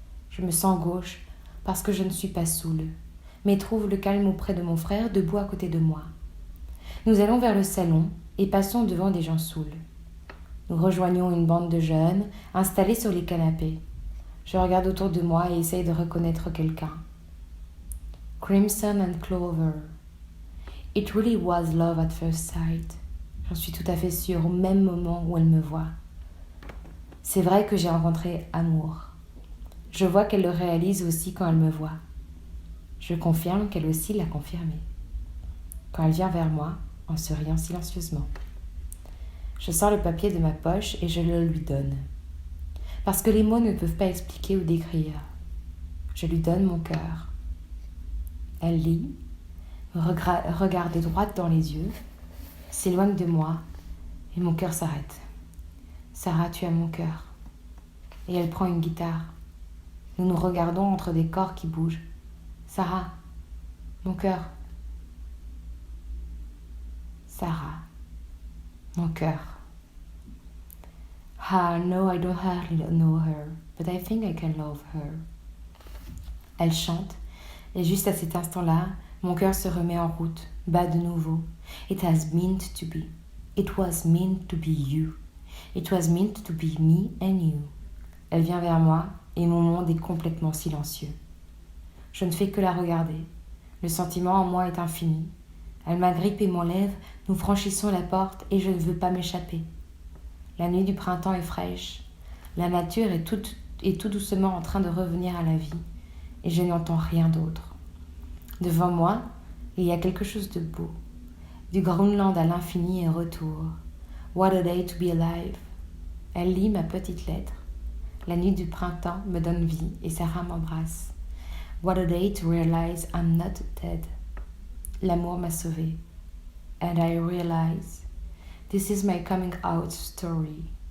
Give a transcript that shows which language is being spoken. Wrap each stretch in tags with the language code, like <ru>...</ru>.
<fr>Je me sens gauche parce que je ne suis pas saoule, mais trouve le calme auprès de mon frère debout à côté de moi. Nous allons vers le salon et passons devant des gens saouls. Nous rejoignons une bande de jeunes installés sur les canapés. Je regarde autour de moi et essaye de reconnaître quelqu'un.</fr> <en>Crimson and Clover. It really was love at first sight.</en> <fr>J'en suis tout à fait sûre au même moment où elle me voit. C'est vrai que j'ai rencontré amour. Je vois qu'elle le réalise aussi quand elle me voit. Je confirme qu'elle aussi l'a confirmé. Quand elle vient vers moi, en souriant silencieusement. Je sors le papier de ma poche et je le lui donne. Parce que les mots ne peuvent pas expliquer ou décrire. Je lui donne mon cœur. Elle lit, me regarde droit dans les yeux, s'éloigne de moi et mon cœur s'arrête. Sarah, tu as mon cœur. Et elle prend une guitare. Nous nous regardons entre des corps qui bougent. Sarah, mon cœur. Sarah, mon cœur.</fr> <en>Ah, no, I don't hardly know her, but I think I can love her.</en> <fr>Elle chante, et juste à cet instant-là, mon cœur se remet en route, bat de nouveau.</fr> <en>It has meant to be. It was meant to be you. It was meant to be me and you.</en> <fr>Elle vient vers moi, et mon monde est complètement silencieux. Je ne fais que la regarder. Le sentiment en moi est infini. Elle m'agrippe et m'enlève, nous franchissons la porte et je ne veux pas m'échapper. La nuit du printemps est fraîche. La nature est tout doucement en train de revenir à la vie et je n'entends rien d'autre. Devant moi, il y a quelque chose de beau. Du Groenland à l'infini et retour.</fr> <en>What a day to be alive.</en> <fr>Elle lit ma petite lettre. La nuit du printemps me donne vie et Sarah m'embrasse.</fr> <en>What a day to realize I'm not dead.</en> <fr>L'amour m'a sauvée.</fr> <en>And I realize this is my coming out story.</en>